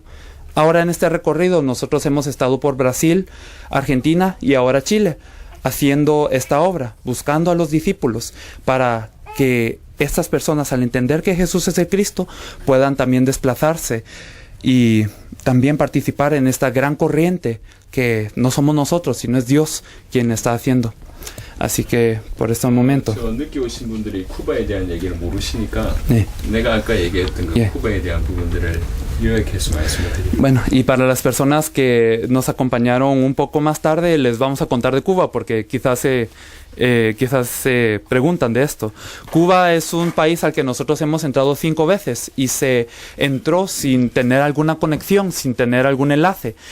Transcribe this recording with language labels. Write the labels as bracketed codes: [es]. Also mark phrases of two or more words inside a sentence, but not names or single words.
[es] Ahora en este recorrido nosotros hemos estado por Brasil, Argentina y ahora Chile, haciendo esta obra, buscando a los discípulos para que estas personas, al entender que Jesús es el Cristo, puedan también desplazarse y también participar en esta gran corriente que no somos nosotros, sino es Dios quien está haciendo. Así que por este momento. [ko] 늦게 오신 분들이 쿠바에 대한 얘기를 모르시니까 내가 아까 얘기했던 그 쿠바에 대한 부분들을 요약해서 말씀을 드릴게요. [es] Bueno, y para las personas que nos acompañaron un poco más tarde, les vamos a contar de Cuba, porque quizás se preguntan de esto. Cuba es un país al que nosotros hemos entrado 5 veces y se entró sin tener alguna conexión, sin tener algún enlace.